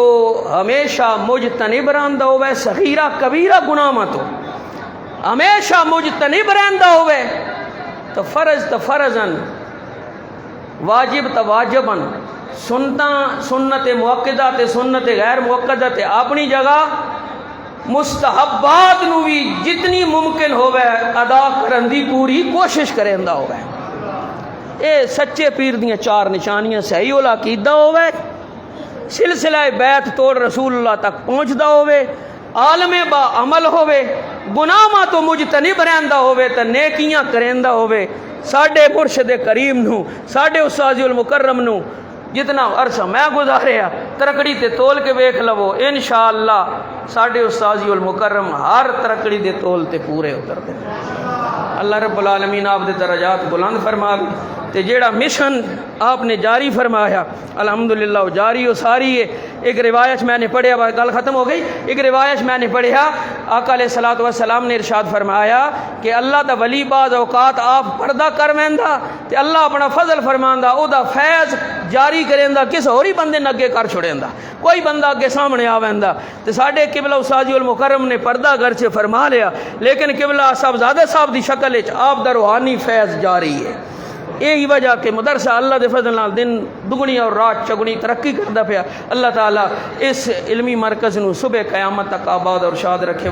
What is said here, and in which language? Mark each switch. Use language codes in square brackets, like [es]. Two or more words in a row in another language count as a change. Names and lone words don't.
[pa] ہمیشہ مجتنب رہندہ ہوئے، صغیرہ کبیرہ گناہ ماں تو ہمیشہ مجتنب رہندہ ہوئے، تو فرض تو فرضاً، واجب تو واجباً، سنت موقدہ تے سنت غیر موقدہ تے اپنی جگہ، مستحبات نو بھی جتنی ممکن ہوئے ادا کرن دی پوری کوشش کرندہ ہوئے۔ اے سچے پیر دیاں چار نشانیاں، صحیح العقیدہ ہوئے، سلسلہ بیعت توڑ رسول اللہ تک پہنچدا ہوئے، عالم با عمل ہوئے، گناہ ماں تو مجتنب رہندہ ہوئے، تو نیکیاں کرندہ ہوئے۔ ساڈے مرشد کریم نو، ساڈے استاذ المکرم نو جتنا عرصہ میں گزاریا ترکڑی تے تول کے ویکھ لو، انشاءاللہ ساڈے استاذ المکرم ہر ترکڑی دے تول تے پورے اتر دے۔ اللہ رب العالمین آپ دے درجات بلند فرماوے، تے جیڑا مشن آپ نے جاری فرمایا الحمدللہ وہ جاری و ساری ہے۔ ایک روایت میں نے پڑھیا، گل ختم ہو گئی، ایک روایت میں نے پڑھیا، آقا [ar] علیہ الصلوۃ والسلام [pa] نے ارشاد فرمایا کہ اللہ دا ولی بعض اوقات آپ پردہ کر ویندا تے اللہ اپنا فضل فرماندا او دا فیض جاری کریندا، کس ہوری بندے نے اگے کر چھڑیندا، کوئی بندہ اگے سامنے آ ویندا۔ تے ساڈے قبلہ استاذ المکرم نے پردہ گرچہ فرما لیا، لیکن قبلہ صاحبزادہ صاحب دی شکل وچ آپ دا روحانی فیض جاری ہے۔ یہی وجہ کہ مدرسہ اللہ دے فضل نال دن دگنی اور رات چگنی ترقی کردا پیا۔ اللہ تعالیٰ اس علمی مرکز نو صبح قیامت تک آباد اور شاد رکھے۔